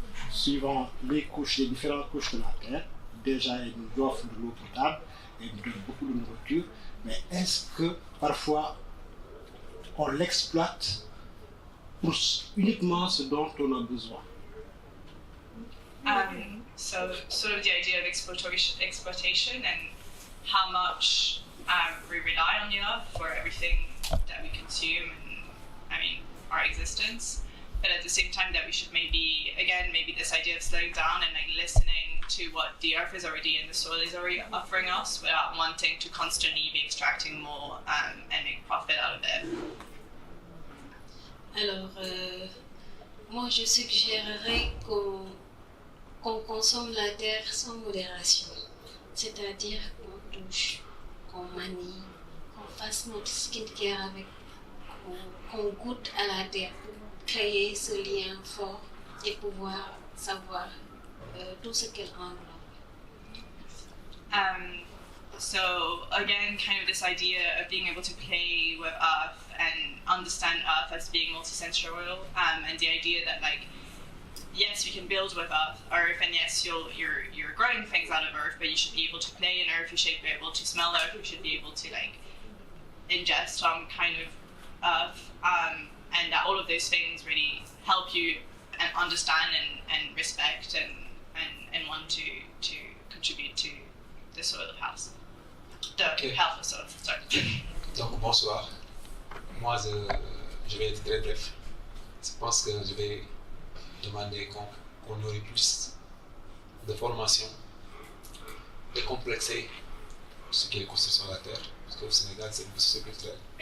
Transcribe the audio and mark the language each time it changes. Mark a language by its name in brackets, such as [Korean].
[French] Suivant les différentes couches de la Terre, déjà elle nous offre de l'eau potable, elle nous donne beaucoup de nourriture, mais est-ce que parfois on l'exploite pour uniquement ce dont on a besoin? [English] So sort of the idea of exploitation and how much we rely on the earth for everything that we consume and our existence, but at the same time that we should maybe this idea of slowing down and like listening to what the earth is already and the soil is already offering us without wanting to constantly be extracting more and make profit out of it. [French] Alors, moi je suggérerais qu'on consomme la terre sans modération, c'est-à-dire qu'on touche, qu'on manie, qu'on fasse notre skincare avec, qu'on goûte à la terre pour créer ce lien fort et pouvoir savoir tout ce qu'elle englobe. [English] So again, kind of this idea of being able to play with earth and understand earth as being multisensorial, and the idea that like, yes, we can build with earth, and yes, you're growing things out of earth, but you should be able to play in earth, you should be able to smell earth, you should be able to like ingest some kind of earth, and that all of those things really help you and understand and respect and want to contribute to the soil of house. The health of soil, sorry. [French] Donc bonsoir. Moi je vais être très bref. Je pense que je vais demander qu'on aurait plus de formation, décomplexer ce qui est construit sur la terre, parce qu'au Sénégal c'est une société culturelle.